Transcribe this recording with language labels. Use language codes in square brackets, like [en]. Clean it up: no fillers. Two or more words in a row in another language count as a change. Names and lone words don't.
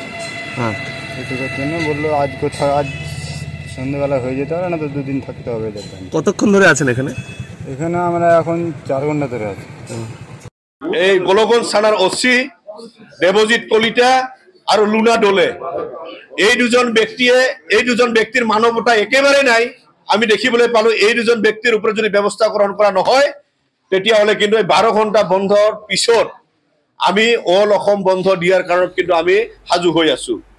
[bn] হ্যাঁ, এটুকুর জন্য বললো আজ সন্ধ্যেবেলা হয়ে যেতে হবে, না তো 2 দিন থাকতে হবে। কতক্ষণ ধরে আছেন এখানে? এখানে আমরা এখন 4 ঘন্টা ধরে আছি। এই গোলগঞ্জ থানার ওসি দেবজিৎ কলিতা আর লুনা ডোলে, এই দুজন ব্যক্তির মানবতা একেবারে নাই। [as] আমি দেখিবলৈ পালো এই দুজন ব্যক্তিৰ ওপৰত যদি ব্যৱস্থা গ্ৰহণ কৰা নহয় তেতিয়াহ'লে কিন্তু এই 12 ঘণ্টা বন্ধৰ পিছত আমি অল অসম বন্ধ দিয়াৰ কাৰণত কিন্তু আমি সাজু হৈ আছো।